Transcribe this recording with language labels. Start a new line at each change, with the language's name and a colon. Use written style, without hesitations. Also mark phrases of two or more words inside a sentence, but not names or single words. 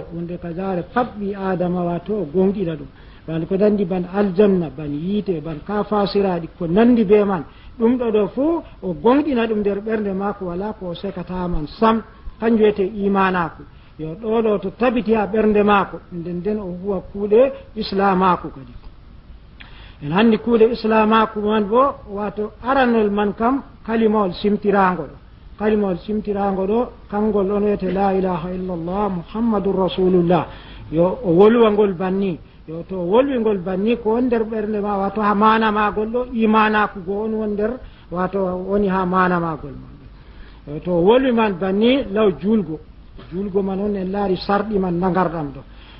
Fula: pat ɓi adama wato o gonɗina ɗum wan ko nandi ban aljanna ban yiite ban ka fasiraɗi ko nandi be man ɗum ɗo fuu o gonɗina ɗum nder ɓernde makko wala ko sekataman sam kanjum wiyete imanaku yo ɗo to tabiti ha ɓernde makko nden o huwa kuuɗe islamaku kadi en handi kuuɗe islamaku man bo wato aranol man kam kalimawol simtirago ɗo kangol on wiyete
Arabic: لا إله إلا الله محمد رسول الله
Fula: yo o wolwa ngol banni yo to wolwingol banni ko won nder ɓernde ma wato ha mana magol ɗo imanaku go on won nder wato woni ha mana magol man yo to wolwi man banni law julgo man on en laari sarɗi man nagarɗam ɗo